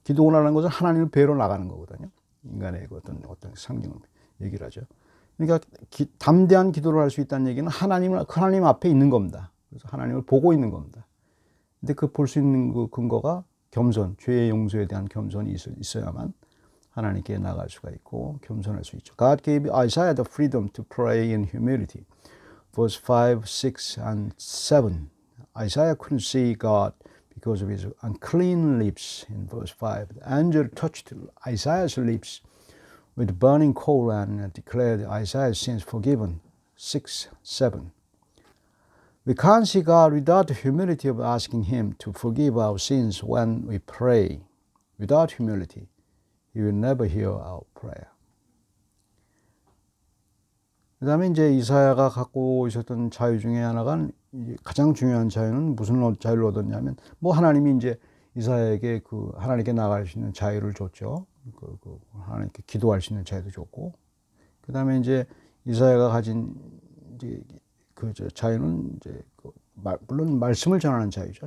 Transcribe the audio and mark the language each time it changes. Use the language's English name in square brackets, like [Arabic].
[Korean] 기도라는 것은 하나님을 뵈러 나가는 거거든요. 인간의 어떤 상징을 얘기를 하죠. 그러니까 담대한 기도를 할 수 있다는 얘기는 하나님 앞에 있는 겁니다. 그래서 하나님을 보고 있는 겁니다. 근데 그 볼 수 있는 그 근거가 겸손, 죄의 용서에 대한 겸손이 있어야만 하나님께 나갈 수가 있고 겸손할 수 있죠. [English] God gave Isaiah the freedom to pray in humility. Verse 5, 6, and 7. Isaiah couldn't see God because of his unclean lips. In verse 5, the angel touched Isaiah's lips with burning coal and declared Isaiah's sins forgiven. 6, 7. We can't see God without the humility of asking Him to forgive our sins when we pray. Without humility, He will never hear our prayer. [Korean] 그 다음에 이제 이사야가 갖고 있었던 자유 중에 하나가, 가장 중요한 자유는 무슨 자유를 얻었냐면, 하나님이 이제 이사야에게 하나님께 나갈 수 있는 자유를 줬죠. 하나님께 기도할 수 있는 자유도 줬고, 그 다음에 이제 이사야가 가진 이제 자유는 이제 물론 말씀을 전하는 자유죠.